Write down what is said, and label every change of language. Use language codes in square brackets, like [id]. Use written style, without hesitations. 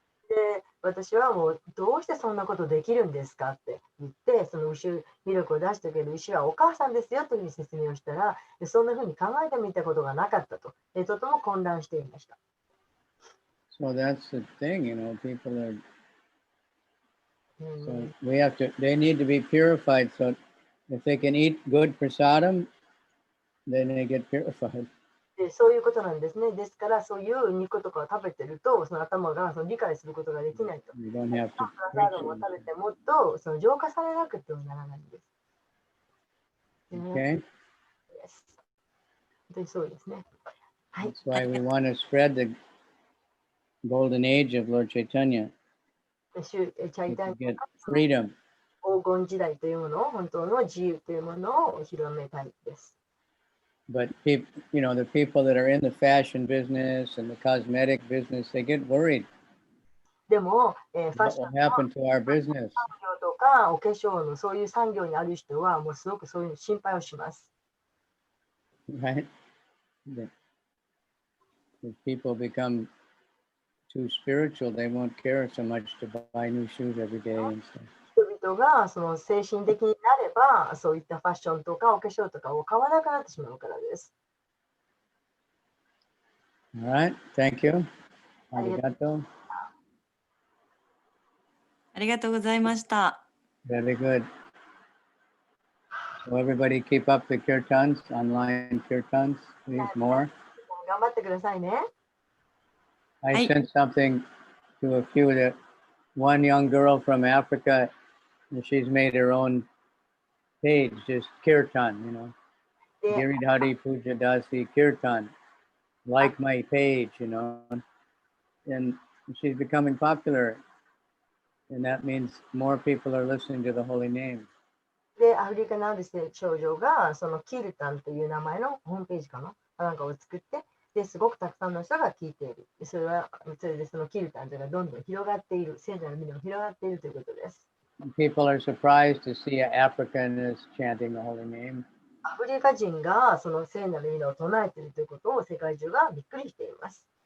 [ja] で、私はもうどうしてそんなことできるんですかって言って、その牛ミルクを出してくれる牛はお母さんですよというふうに説明をしたら、そんなふうに考えてみたことがなかったと、とても混乱していました。 [en] So that's the thing, people are, so they need to be purified. So if they can eat good prasadam, then they get purified. [ja] でそういうことなんですね。ですから、そういう肉とかを食べてると、その頭が理解することができないと。 [en] You don't have to [ja] プラサードも食べてもっと浄化されなくてはならないんです。 [en] Okay? [ja] Yes. 本当にそうですね。はい。 [en] That's why we want to spread the golden age of Lord Chaitanya. [ja] チャイタ [en] To [ja] ニア [en] get freedom. [ja] 黄金時代というものを、本当の自由というものを広めたいです。 [en] But people, the people that are in the fashion business and the cosmetic business, they get worried. [ja] でも、ファッ [en] What [ja] ション [en] will happen to our business? [ja] 産業とかお化粧のそういう産業にある人はもうすごくそういう心配をします。 [en] Right? If people become too spiritual, they won't care so much to buy new shoes every day and stuff. [ja] 人々がその精神的になれば、そういったファッションとかお化粧とかを買わなくなってしまうからです。 [en] All right. Thank you. Arigato. [ja] ありがとうございました。 [en] Very good. So everybody keep up the kirtans, online kirtans, please more. [ja] 頑張ってくださいね。 [en] I sent something to a few that one young girl from Africa, and she's made her own page, just kirtan, [ja] で、 [en] Giridhari Puja Dasi Kirtan. Like my page, and she's becoming popular. And that means more people are listening to the holy name. [ja] でアフリカのある少女がそのキルタンという名前のホームページかななんかを作って、ですごくたくさんの人が聞いている。それでそのキルタンというのがどんどん広がっている。聖なる意味が広がっているということです。 [en] People are surprised to see an African is chanting the holy name. [ja] アフリカ人がその聖なる意味を唱えているということを世界中がびっくりしています。